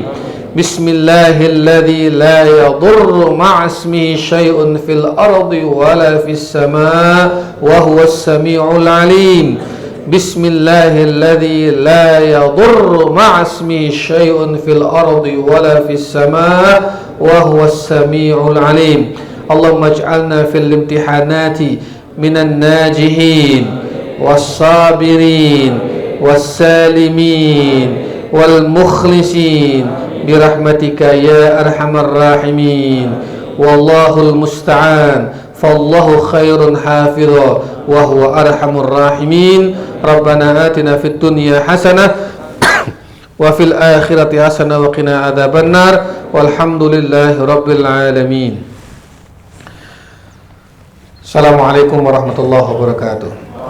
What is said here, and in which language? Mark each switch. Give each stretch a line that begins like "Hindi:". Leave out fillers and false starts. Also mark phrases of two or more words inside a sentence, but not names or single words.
Arabic: بسم الله الذي لا يضر مع اسمه شيء في الأرض ولا في السماء وهو السميع العليم. بسم الله الذي لا يضر مع اسمه شيء في الأرض ولا في السماء وهو السميع العليم. اللهم اجعلنا في الامتحانات من الناجحين والصابرين والسالمين والمخلصين برحمتك يا أرحم الراحمين. والله المستعان، فالله خير حافظا وهو أرحم الراحمين. ربنا آتنا في الدنيا حسنة وفي الآخرة حسنة وقنا عذاب النار. والحمد لله رب العالمين. السلام عليكم ورحمة الله وبركاته.